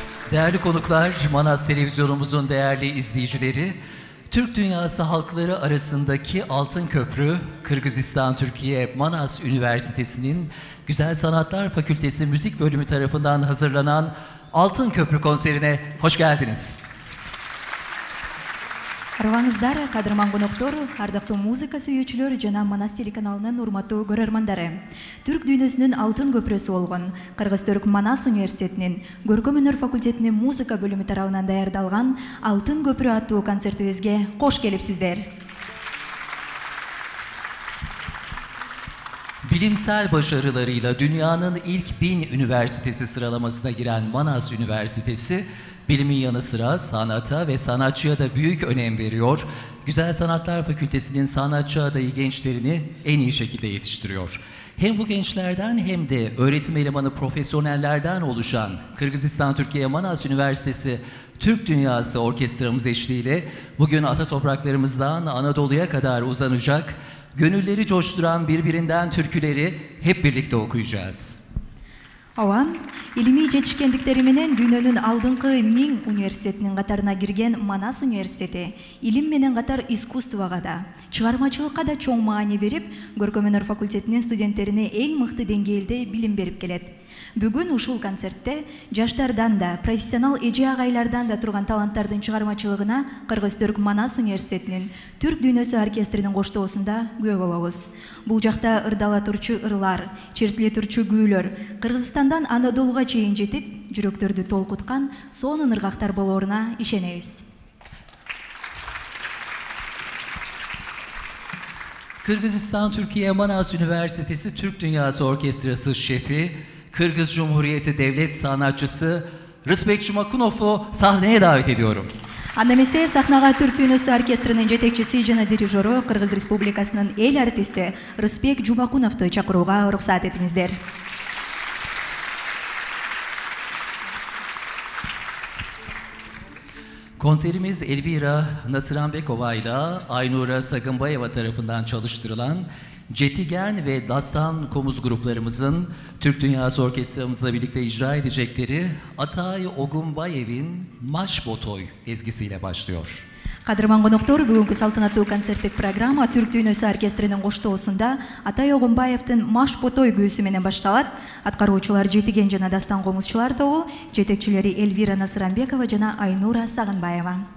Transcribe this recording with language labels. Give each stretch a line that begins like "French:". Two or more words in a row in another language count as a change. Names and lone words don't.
Turkish: Değerli konuklar, Manas Televizyonumuzun değerli izleyicileri, Türk dünyası halkları arasındaki Altın Köprü, Kırgızistan-Türkiye Manas Üniversitesi'nin Güzel Sanatlar Fakültesi Müzik Bölümü tarafından hazırlanan Altın Köprü konserine hoş geldiniz.
Kyrgyz: Арваңыздар, кадырман коноктору, ардактуу музыка сүйүүчүлөр жана Манас телеканалынын урматтуу көрөрмандары. Түрк дүйнөсүнүн алтын көпүрөсү болгон Кыргыз-Түрк Манас университетинин Көркөм өнөр факультетинин музыка бөлүмү тарабынан даярдалган Алтын көпүрө аттуу концертибизге кош келипсиздер.
Turkish: Bilimsel başarılarıyla dünyanın ilk 1000 üniversitesi sıralamasına giren Manas Üniversitesi, bilimin yanı sıra sanata ve sanatçıya da büyük önem veriyor. Güzel Sanatlar Fakültesi'nin sanatçı adayı gençlerini en iyi şekilde yetiştiriyor. Hem bu gençlerden hem de öğretim elemanı profesyonellerden oluşan Kırgızistan-Türkiye Manas Üniversitesi Türk Dünyası Orkestramız eşliğiyle bugün ata topraklarımızdan Anadolu'ya kadar uzanacak, gönülleri coşturan birbirinden türküleri hep birlikte okuyacağız.
Kyrgyz: Ооба, илимий жетишкендиктери менен дүйнөнүн алдыңкы 1000 университетинин катарына кирген Манас университети илим менен катар искусствого да, чыгармачылыкка да чоң маани берип, Көркөм өнөр факультетинин студенттерине эң мыкты деңгээлде билим берип келет. Бүгүн ушул концертте жаштардан да, профессионал эже агайлардан да турган таланттардын чыгармачылыгына Кыргыз-Түрк Манас университетинин Түрк дүйнөсү оркестринин коштоосунда күбө болобуз. Бул жакта ырдала турчу ырлар, чертиле турчу күүлөр Кыргызстандан Анадолуга чейин жетип, жүрөктөрдү толкуткан сонун ыргактар болоруна ишенебиз.
Turkish: Kırgızistan-Türkiye Manas Üniversitesi Türk Dünyası Orkestrası Şefi, Kırgız Cumhuriyeti Devlet Sanatçısı Rıspek Jumakunov'u sahneye davet ediyorum.
Kyrgyz: Анда эмесе сахнага Түрк дүйнөсү оркестринин жетекчиси жана дирижеру Кыргыз Республикасынын эл артисти Рыспек Жумакуновду чакырууга уруксат этиңиздер.
Turkish: Konserimiz Elvira Nasıranbekova ile Aynura Sagınbayeva tarafından çalıştırılan Cetigen ve Dastan Komuz gruplarımızın Türk Dünyası Orkestramızla birlikte icra edecekleri Atay Ogumbayev'in Maş Botoy ezgisiyle başlıyor.
Kyrgyz: Кадырман коноктор, бүгүнкү салтанаттуу концерттик программа Түрк дүйнөсү оркестринин коштоосунда Атай Огунбаевдин Маш Ботой күүсү менен башталат. Аткаруучулар Жетиген жана Дастан комузчулар тобу, жетекчилери Элвира Насыранбекова жана Айнура Сагынбаева.